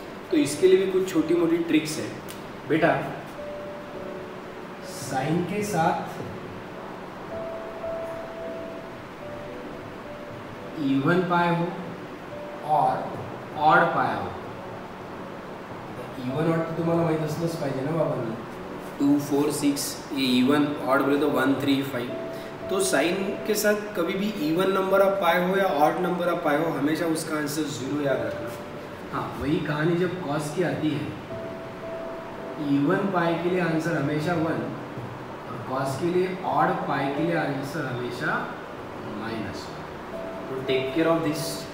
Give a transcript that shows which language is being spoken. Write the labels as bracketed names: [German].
[Hindi] तो इसके लिए भी कुछ छोटी मोटी ट्रिक्स है बेटा। साइन के साथ इवन पाए हो और ऑड पाया हो। [Marathi] इवन ऑड तो तुम्हाला माहीत असलंच पाहिजे ना बाबांना, [Hindi] 2, 4, 6 ये इवन, ऑड बोले तो 1, 3, 5। तो साइन के साथ कभी भी इवन नंबर आप पाए हो या ऑड नंबर आप पाए हो, हमेशा उसका आंसर 0 याद रखना। हाँ, वही कहानी जब कॉस की आती है, इवन पाई के लिए आंसर हमेशा 1 और कॉस के लिए, ऑड पाई के लिए आंसर हमेशा -1। तो टेक केयर ऑफ दिस।